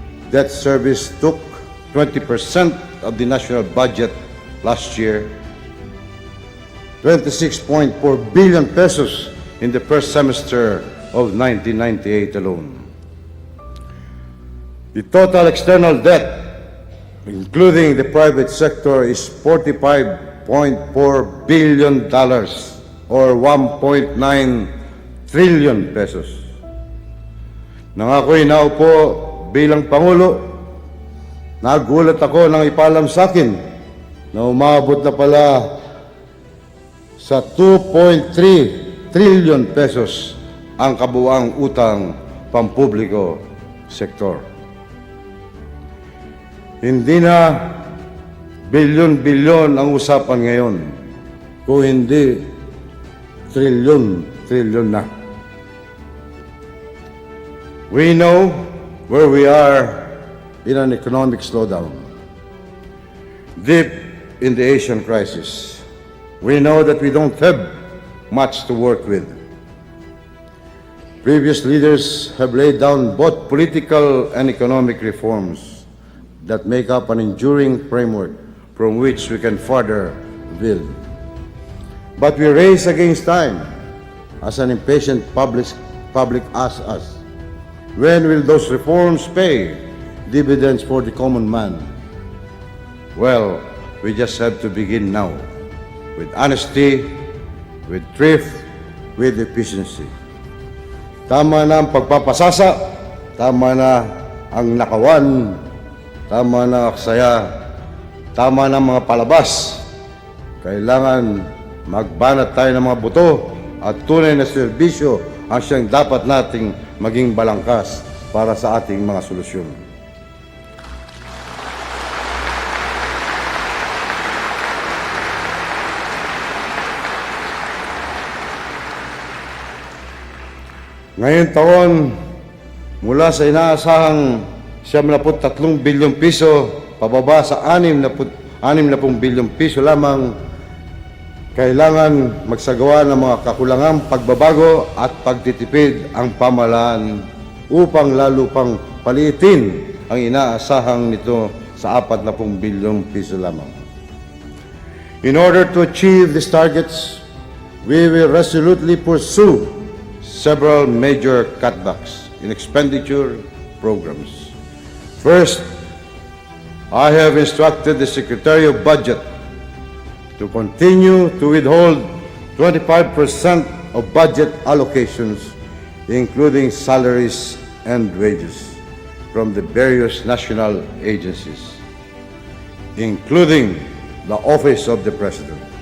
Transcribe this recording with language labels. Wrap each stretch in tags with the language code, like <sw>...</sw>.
<en>Debt service took 20% of the national budget last year, 26.4 billion pesos in the first semester of 1998 alone. The total external debt, including the private sector, is $45.4 billion or 1.9 trillion pesos.</en> <tl>Nang ako'y naupo bilang Pangulo, nagulat ako nang ipalam sa akin na umabot na pala sa 2.3 trillion pesos ang kabuuang utang pampubliko sektor. Hindi na bilyon-bilyon ang usapan ngayon, kung hindi trilyon-trilyon na.</tl> <en>We know where we are in an economic slowdown, deep in the Asian crisis. We know that we don't have much to work with. Previous leaders have laid down both political and economic reforms that make up an enduring framework from which we can further build. But we race against time as an impatient public asks us, when will those reforms pay dividends for the common man? Well, we just have to begin now, with honesty, with thrift, with efficiency.</en> <tl>Tama na ang pagpapasasa, tama na ang nakawan, tama na aksaya, tama na mga palabas. Kailangan magbanat tayo ng mga buto at tunay na serbisyo ang siyang dapat nating maging balangkas para sa ating mga solusyon. Ngayong taon, mula sa inaasahang 73 bilyong piso, pababa sa 60 bilyong piso lamang, kailangan magsagawa ng mga kakulangang pagbabago at pagtitipid ang pamahalaan upang lalo pang paliitin ang inaasahang nito sa 40 bilyong piso lamang.</tl> <en>In order to achieve these targets, we will resolutely pursue several major cutbacks in expenditure programs. First, I have instructed the Secretary of Budget to continue to withhold 25% of budget allocations, including salaries and wages, from the various national agencies, including the Office of the President.</en>